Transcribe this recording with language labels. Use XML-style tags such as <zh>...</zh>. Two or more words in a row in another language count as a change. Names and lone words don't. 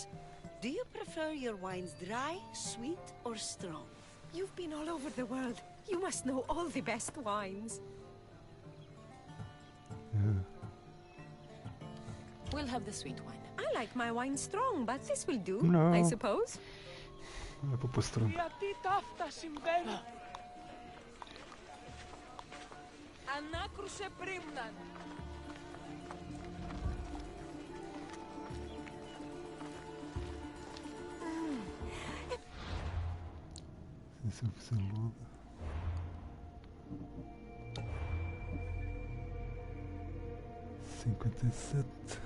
<en>Do you prefer your wines dry, sweet, or strong? You've been all over the world. You must know all the best wines. We'll have the sweet wine. I like my wine strong, but this will do, No. I suppose.</en> <pt>É para pôr strong.</pt> <el>Γιατί τα αυτά συμβαίνουν. Ανάκρουσε πρίμναν.</el> <pt>Se eu fizer logo. Cinquenta e sete.</pt>